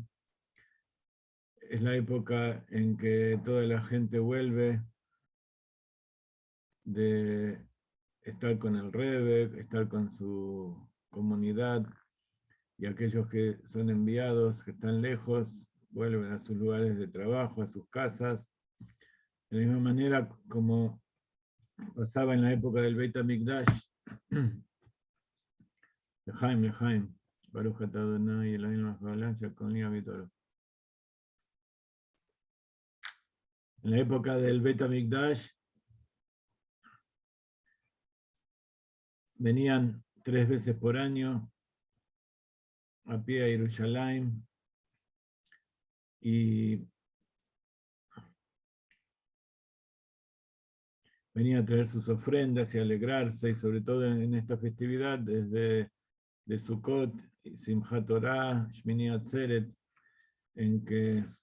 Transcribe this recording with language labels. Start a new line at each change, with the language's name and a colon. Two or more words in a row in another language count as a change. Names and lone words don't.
Spanish: Es la época en que toda la gente vuelve de estar con el Rebbe, estar con su comunidad, y aquellos que son enviados, que están lejos, vuelven a sus lugares de trabajo, a sus casas. De la misma manera como pasaba en la época del Beit HaMikdash.
Hebrew: לחיים, ברוך אתה אדוני אלוהינו מלך העולם ותורו.
Spanish: En la época del Beit HaMikdash venían 3 veces por año a pie a Jerusalén y venían a traer sus ofrendas y alegrarse, y sobre todo en esta festividad, desde de Sukkot, Simchat Torah, Shmini Atzeret, en que